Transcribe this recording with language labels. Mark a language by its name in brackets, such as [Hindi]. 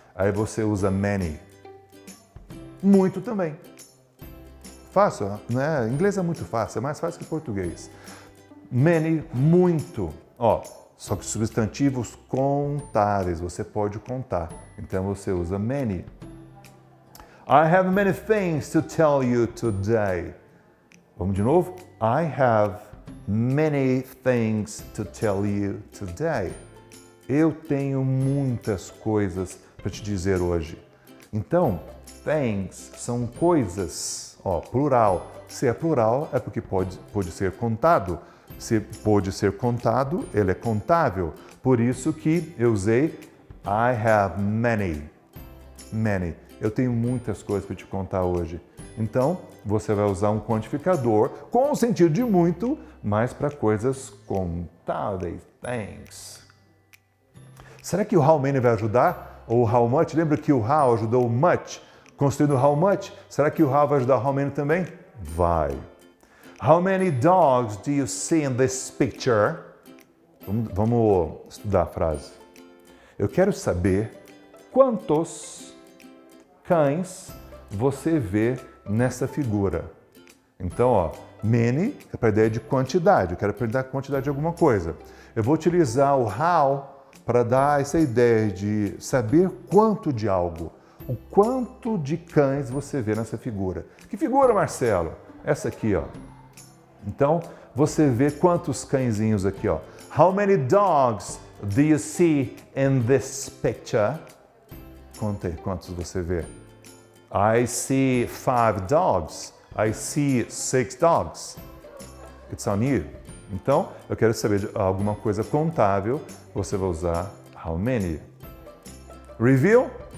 [Portuguese] Aí você usa many. Muito também. Fácil, né? Inglês é muito fácil, é mais fácil que português. Many, muito. Ó, só que substantivos contáveis, você pode contar. Então você usa many. [English] I have many things to tell you today. [Portuguese] Vamos de novo? [English] I have many things to tell you today. [Portuguese] Eu tenho muitas coisas para te dizer hoje. Então, things são coisas. Ó, plural. Se é plural, é porque pode ser contado. Se pode ser contado, ele é contável. Por isso que eu usei [English] I have many. [Portuguese] Many. Eu tenho muitas coisas para te contar hoje. Então, você vai usar um quantificador com o sentido de muito, mas para coisas contáveis. [English] Thanks. [Portuguese] Será que o how many vai ajudar? Ou how much? Lembra que o how ajudou o much? Construindo how much, será que o how vai ajudar how many também? Vai. [English] How many dogs do you see in this picture? [Portuguese] Vamos estudar a frase. Eu quero saber quantos cães você vê nessa figura. Então, ó, many é para a ideia de quantidade. Eu quero perguntar a quantidade de alguma coisa. Eu vou utilizar o how para dar essa ideia de saber quanto de algo. O quanto de cães você vê nessa figura. Que figura, Marcelo? Essa aqui, ó. Então, você vê quantos cãezinhos aqui, ó. [English] How many dogs do you see in this picture? [Portuguese] Conta aí, quantos você vê? [English] I see 5 dogs. I see 6 dogs. It's on you. [Portuguese] Então, eu quero saber de alguma coisa contável, você vai usar how many. Review?